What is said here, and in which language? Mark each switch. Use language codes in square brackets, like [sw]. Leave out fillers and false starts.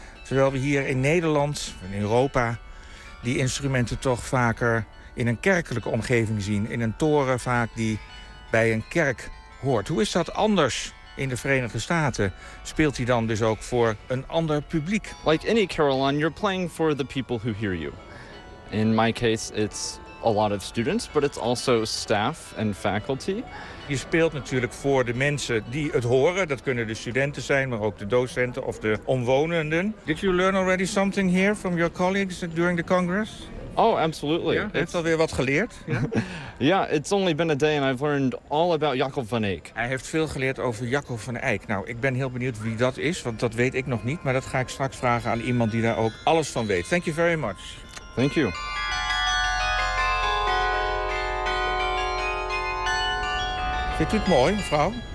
[nl] Terwijl we hier in Nederland, in Europa, die instrumenten toch vaker in een kerkelijke omgeving zien. In een toren vaak die bij een kerk hoort. Hoe is dat anders in de Verenigde Staten? Speelt hij dan dus ook voor een ander publiek? [en] Like any carillon, you're playing for the people who hear you. In my case, it's a lot of students, but it's also staff and faculty. [nl] Je speelt natuurlijk voor de mensen die het horen. Dat kunnen de studenten zijn, maar ook de docenten of de omwonenden. [en] Did you learn already something here from your colleagues during the Congress? Oh, absolutely. Yeah, [nl] heeft alweer wat geleerd? [en] Yeah? Yeah, it's only been a day and I've learned all about Jacob van Eyck. [nl] Hij heeft veel geleerd over Jacob van Eyck. Nou, ik ben heel benieuwd wie dat is, want dat weet ik nog niet. Maar dat ga ik straks vragen aan iemand die daar ook alles van weet. [en] Thank you very much. Thank you. [nl] Vindt u het mooi, mevrouw?